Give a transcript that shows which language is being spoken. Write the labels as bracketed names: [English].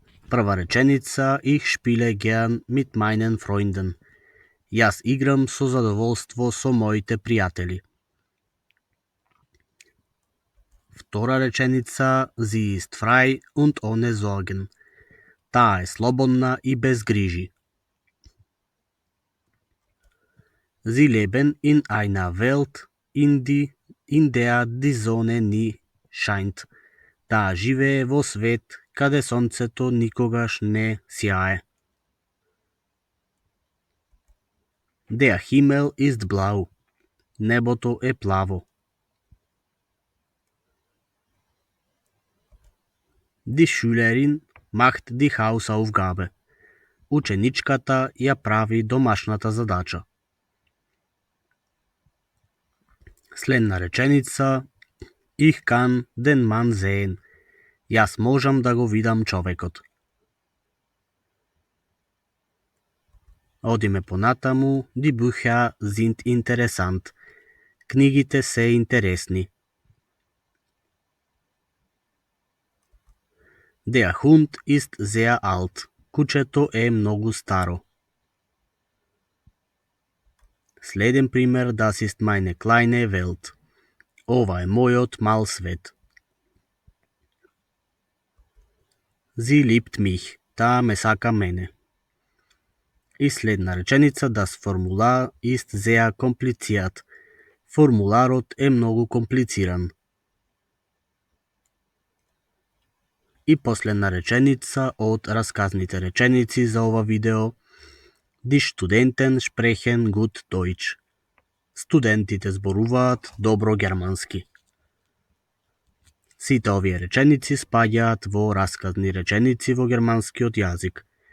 [Macedonian] Прва реченица: [German] Ich spiele gern mit meinen Freunden. [Macedonian] Јас играм со задоволство со моите пријатели. Втора реченица: [German] Sie ist frei und ohne Sorgen. [Macedonian] Таа е слободна и без грижи. [German] Sie leben in einer Welt, in der die Sonne nie scheint. [Macedonian] Таа живее во свет каде сонцето никогаш не сјае. [German] Der Himmel ist blau. [Macedonian] Небото е плаво. [German] Die Schülerin macht die Hausaufgabe. [Macedonian] Ученичката ја прави домашната задача. Следна реченица: [German] Ich kann den Mann sehen. [Macedonian] Јас можам да го видам човекот. Одиме понатаму. [German] Die Bücher sind interessant. [Macedonian] Книгите се интересни. [German] Der Hund ist sehr alt. [Macedonian] Кучето е многу старо. Следен пример: [German] Das ist meine kleine Welt. [Macedonian] Ова е мојот мал свет. [German] Sie liebt mich. [Macedonian] Таа ме сака мене. И следна реченица: [German] Das Formular ist sehr kompliziert. [Macedonian] Формуларот е многу комплициран. И последна реченица од расказните реченици за ова видео: [German] Die Studenten sprechen gut Deutsch. [Macedonian] Студентите зборуваат добро германски. Сите овие реченици спаѓаат во расказни реченици во германскиот јазик.